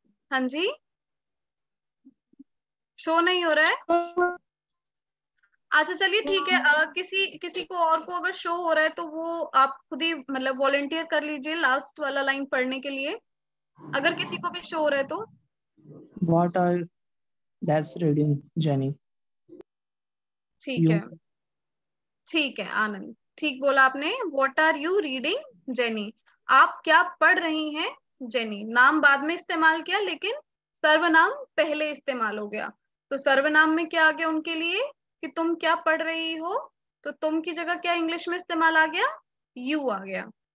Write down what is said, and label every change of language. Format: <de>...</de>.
<hi>हाँ जी, शो नहीं हो रहा है। अच्छा चलिए ठीक है, किसी को और को अगर शो हो रहा है तो वो आप खुद ही मतलब वॉलेंटियर कर लीजिए लास्ट वाला लाइन पढ़ने के लिए, अगर किसी को भी शो हो रहा है तो।</hi> <en>What are that's reading, Jenny?</en> <hi>ठीक है, ठीक है आनंद, ठीक बोला आपने।</hi> <en>what are you reading Jenny,</en> <hi>आप क्या पढ़ रही हैं जेनी। नाम बाद में इस्तेमाल किया लेकिन सर्वनाम पहले इस्तेमाल हो गया। तो सर्वनाम में क्या आ गया उनके लिए कि तुम क्या पढ़ रही हो, तो तुम की जगह क्या इंग्लिश में इस्तेमाल आ गया, यू आ गया।</hi>